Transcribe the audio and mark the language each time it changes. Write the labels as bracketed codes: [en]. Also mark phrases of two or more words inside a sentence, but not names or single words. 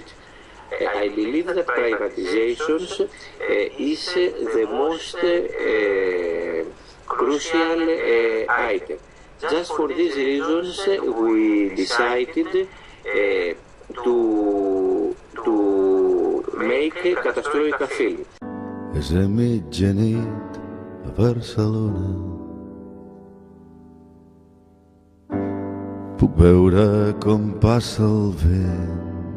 [en] I believe that privatizations is the most crucial item. Just for these reasons we decided to make a Catastroika film. [ca] És a mitjanit a Barcelona. Puc veure com passa el vent